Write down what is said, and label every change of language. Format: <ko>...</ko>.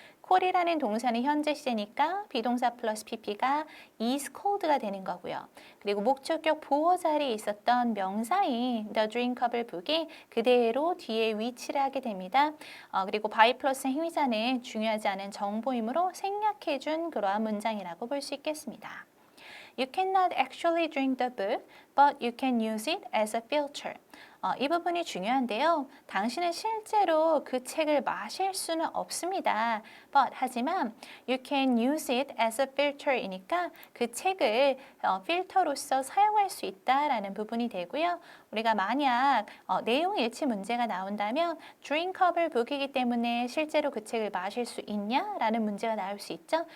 <ko>call이라는 동사는 현재 시제니까 비동사 플러스 pp가 is called가 되는 거고요. 그리고 목적격 보어 자리에 있었던 명사인 the drinkable book이 그대로 뒤에 위치를 하게 됩니다. 그리고 by 플러스 행위자는 중요하지 않은 정보이므로 생략해준 그러한 문장이라고 볼 수 있겠습니다.</ko> <en>You cannot actually drink the book, but you can use it as a filter.</en> <ko>이 부분이 중요한데요. 당신은 실제로 그 책을 마실 수는 없습니다. But 하지만</ko> <en>you can use it as a filter</en> <ko>이니까 그 책을 필터로서 사용할 수 있다라는 부분이 되고요. 우리가 만약 내용 일치 문제가 나온다면 drinkable book이기 때문에 실제로 그 책을 마실 수 있냐라는 문제가 나올 수 있죠.</ko>